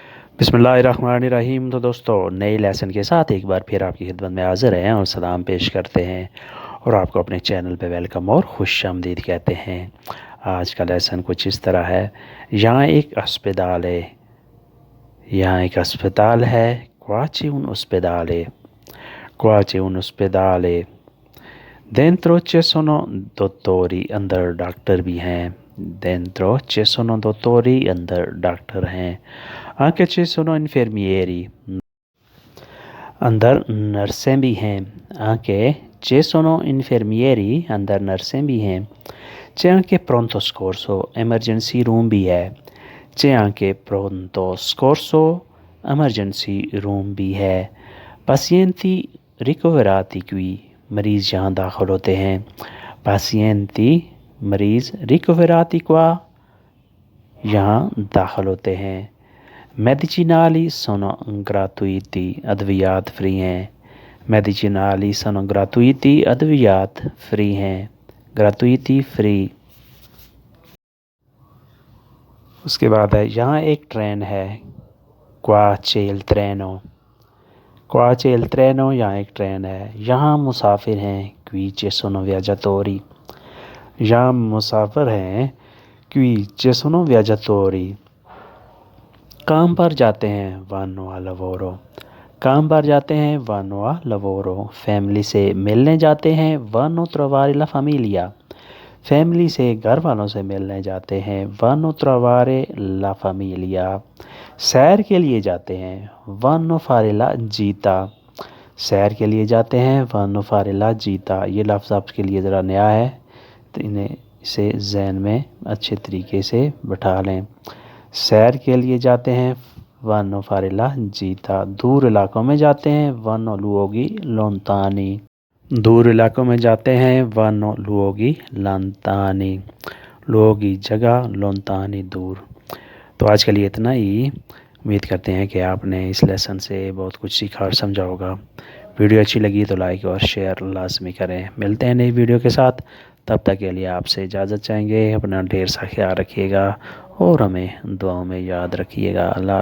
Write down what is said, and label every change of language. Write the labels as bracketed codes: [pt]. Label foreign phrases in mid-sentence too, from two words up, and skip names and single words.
[ur] بسم اللہ الرحمن الرحیم۔ تو دوستو، نئے لیسن کے ساتھ ایک بار پھر آپ کی خدمت میں حاضر ہیں اور سلام پیش کرتے ہیں اور آپ کو اپنے چینل پہ ویلکم اور خوش آمدید کہتے ہیں. آج کا لیسن کچھ اس طرح ہے۔ یہاں ایک اسپتال ہے. یہاں ایک اسپتال ہے. [it] Qua c'è un ospedale. Qua c'è un ospedale. Dentro ci sono dottori, [ur] اندر ڈاکٹر بھی ہیں. [it] Dentro ci sono dottori, [ur] اندر ڈاکٹر ہیں. [it] Anche ci sono infermieri, [ur] اندر نرسیں بھی ہیں. [it] Anche ci sono infermieri, [ur] اندر نرسیں بھی ہیں. [it] C'è anche pronto soccorso, [en] emergency room [ur] بھی ہے. [it] C'è anche pronto soccorso, [en] emergency room [ur] بھی ہے. [it] Pazienti ricoverati qui, [ur] مریض یہاں داخل ہوتے ہیں. [it] Pazienti, मरीज़, ricoverati qua, [ur] یہاں داخل ہوتے ہیں. [it] Medicinali sono gratuiti, [ur] ادویات فری ہیں. [it] Medicinali sono gratuiti, [ur] ادویات فری ہیں. gratuiti फ्री। اس کے بعد ہے یہاں ایک ٹرین ہے. [it] Qua c'è il treno. Qua c'è il treno, [ur] یہاں ایک ٹرین ہے. یہاں مسافر ہیں. [it] Qui ci sono viaggiatori. [ur] یہاں مسافر ہیں. [it] Qui ci sono viaggiatori. [ur] کام پر جاتے ہیں. [it] Vanno al lavoro. [ur] کام پر جاتے ہیں. [it] Vanno al lavoro. [ur] فیملی سے ملنے جاتے ہیں. [it] Vanno a trovare la famiglia. [ur] فیملی سے گھر والوں سے ملنے جاتے ہیں. [it] Vanno a trovare la famiglia. [ur] سیر کے لیے جاتے ہیں. [it] Vanno a fare la gita. [ur] سیر کے لیے جاتے ہیں. [it] Vanno a fare la gita. [ur] یہ لفظ آپ کے لیے ذرا نیا ہے، تو اسے ذہن میں اچھے طریقے سے بٹھا لیں. سیر کے لیے جاتے ہیں. [it] Vanno a fare la gita. [ur] دور علاقوں میں جاتے ہیں. [it] Vanno luoghi lontani. [ur] دور علاقوں میں جاتے ہیں. [it] Vanno luoghi lontani. [ur] luoghi जगह, lontani दूर। تو آج کے لیے اتنا ہی. امید کرتے ہیں کہ آپ نے اس لیسن سے بہت کچھ سیکھا اور سمجھا ہوگا. ویڈیو اچھی لگی تو لائک اور شیئر لازمی کریں. ملتے ہیں نئی ویڈیو کے ساتھ، تب تک کے لیے آپ سے اجازت چاہیں گے. اپنا ڈھیر سا خیال رکھیے گا اور ہمیں دعاؤں میں یاد رکھیے گا.